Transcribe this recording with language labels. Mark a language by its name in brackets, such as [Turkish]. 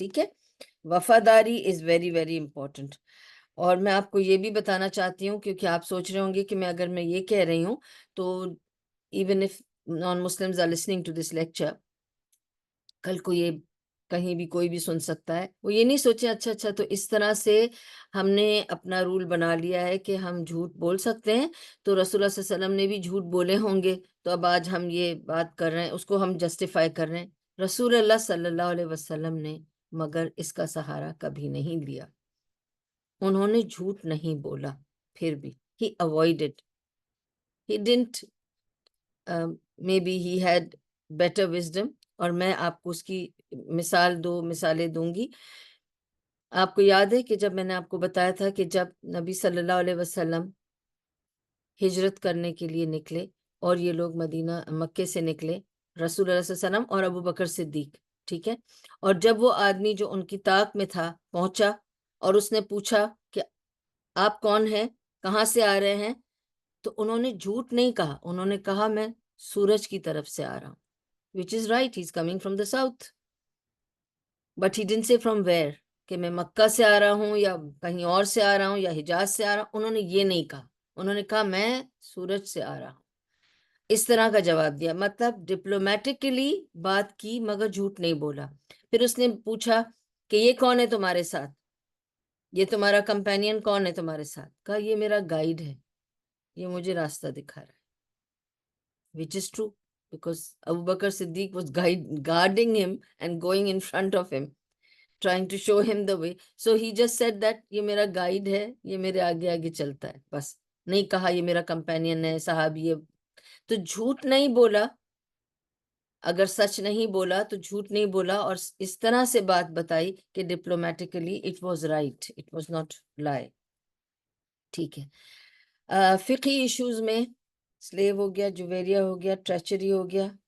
[Urdu] ٹھیک ہے، وفاداری [English] Is very very important. [Urdu] اور میں آپ کو یہ بھی بتانا چاہتی ہوں، کیونکہ آپ سوچ رہے ہوں گے کہ میں اگر میں یہ کہہ رہی ہوں تو [English] even if non Muslims are listening to this lecture, [Urdu] کل کو یہ کہیں بھی کوئی بھی سن سکتا ہے، وہ یہ نہیں سوچیں اچھا تو اس طرح سے ہم نے اپنا رول بنا لیا ہے کہ ہم جھوٹ بول سکتے ہیں، تو رسول اللہ صلی اللہ علیہ وسلم نے بھی جھوٹ بولے ہوں گے، تو اب آج ہم یہ بات کر رہے ہیں، اس کو ہم جسٹیفائی کر رہے ہیں. رسول اللہ صلی اللہ علیہ وسلم نے مگر اس کا سہارا کبھی نہیں لیا. انہوں نے جھوٹ نہیں بولا، پھر بھی [English] he avoided, he didn't, maybe he had better wisdom. [Urdu] اور میں آپ کو اس کی مثالیں دوں گی. آپ کو یاد ہے کہ جب میں نے آپ کو بتایا تھا کہ جب نبی صلی اللہ علیہ وسلم ہجرت کرنے کے لیے نکلے اور یہ لوگ مکے سے نکلے، رسول اللہ صلی اللہ علیہ وسلم اور ابو بکر صدیق، ٹھیک ہے، اور جب وہ آدمی جو ان کی طاق میں تھا پہنچا اور اس نے پوچھا کہ آپ کون ہیں، کہاں سے آ رہے ہیں، تو انہوں نے جھوٹ نہیں کہا، انہوں نے کہا میں سورج کی طرف سے آ رہا ہوں، [English] which is right, he's coming from the south, but he didn't say from where، [Urdu] کہ میں مکہ سے آ رہا ہوں یا کہیں اور سے آ رہا ہوں یا حجاز سے آ رہا ہوں، انہوں نے یہ نہیں کہا، انہوں نے کہا میں سورج سے آ رہا ہوں. اس طرح کا جواب دیا، مطلب ڈپلومیٹکلی بات کی مگر جھوٹ نہیں بولا. پھر اس نے پوچھا کہ یہ کون ہے تمہارے ساتھ، یہ تمہارا کمپینین کون ہے تمہارے ساتھ، کہا یہ میرا گائیڈ ہے، یہ مجھے راستہ دکھا رہا ہے. [English] which is true because Abu Bakr Siddiq was guarding him and going in front of him trying to show him the way, so he just said that [Urdu] یہ میرا گائیڈ ہے، یہ میرے آگے آگے چلتا ہے، بس نہیں کہا یہ میرا کمپینین ہے، صحابی ہے. تو جھوٹ نہیں بولا، اگر سچ نہیں بولا تو جھوٹ نہیں بولا، اور اس طرح سے بات بتائی کہ diplomatically [English] It was right, it was not lie. [Urdu] ٹھیک ہے. فقہی ایشوز میں سلیو ہو گیا، جویریہ ہو گیا، ٹریچری ہو گیا.